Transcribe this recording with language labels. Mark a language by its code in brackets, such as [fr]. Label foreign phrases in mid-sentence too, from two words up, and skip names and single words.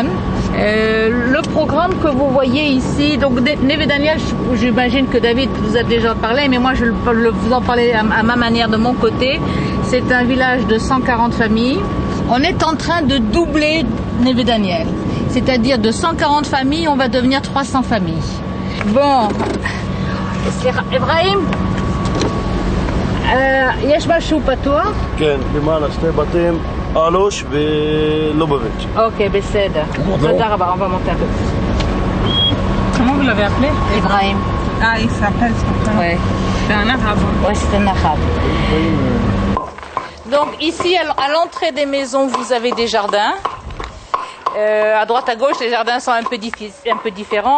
[fr] Le programme que vous voyez ici, donc Neve Daniel, j'imagine que David vous a déjà parlé, mais moi je vous en parler à ma manière de mon côté. C'est un village de 140 familles. On est en train de doubler Neve Daniel. C'est-à-dire de 140 familles, on va devenir 300 familles. Bon, [he] אברהים, יש משהו פתוח? כן, למעלה שני בתים, אלוש ולובביץ'. אוקיי, בסדר. תודה רבה, [fr] on va monter un peu. Comment vous l'avez appelé? Ibrahim. Ah, il s'appelle son prénom. Ouais. C'est un arabe. Ouais, c'est un arabe. Donc ici, à l'entrée des maisons, vous avez des jardins. À droite, à gauche, les jardins sont un peu différents.